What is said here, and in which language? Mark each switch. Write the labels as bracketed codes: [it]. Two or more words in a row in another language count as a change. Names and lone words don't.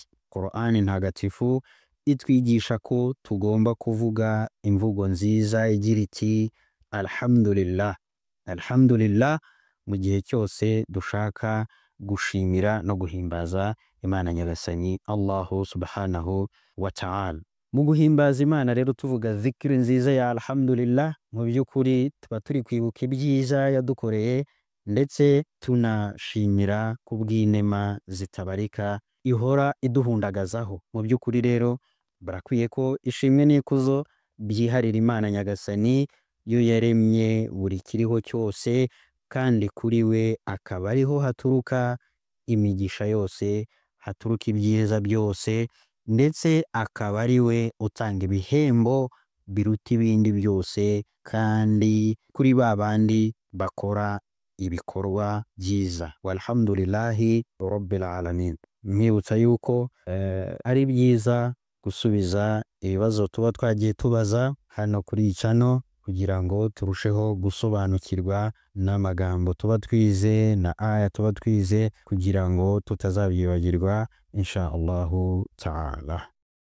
[rw] Qur'ani ntagatifu itwigisha ko tugomba kuvuga imvugo nziza igira iti [ar] الحمد لله، الحمد لله [rw] mu gihe cyose dushaka gushimira no guhimbaza Imana nyagasani [ar] الله سبحانه وتعالى. [rw] Mu guhimbaza Imana rero tuvuga zikiri nziza ya alhamdulillah, mu by'ukuri tuba turi kwibuka ibyiza yadukoreye ndetse tunashimira kubw'inema zitabarika ihora iduhundagazaho. Mu by'ukuri rero barakwiye ko ishimwe n'ikuzo byiharira Imana nyagasani yo yaremye buri kiriho cyose kandi kuri we akaba ariho haturuka imigisha yose, haturuka ibyiza byose ndetse akaba ari we utanga ibihembo biruta ibindi byose kandi kuri ba bandi bakora ibikorwa byiza. [ar] والحمد لله رب العالمين. [rw] Mwibutsa yuko ari byiza gusubiza ibibazo tuba twagiye tubaza hano kuri channel kugira ngo turusheho gusobanukirwa n'amagambo tuba twize na aya tuba twize kugira ngo tutazabyibagirwa [ar] إن شاء الله تعالى.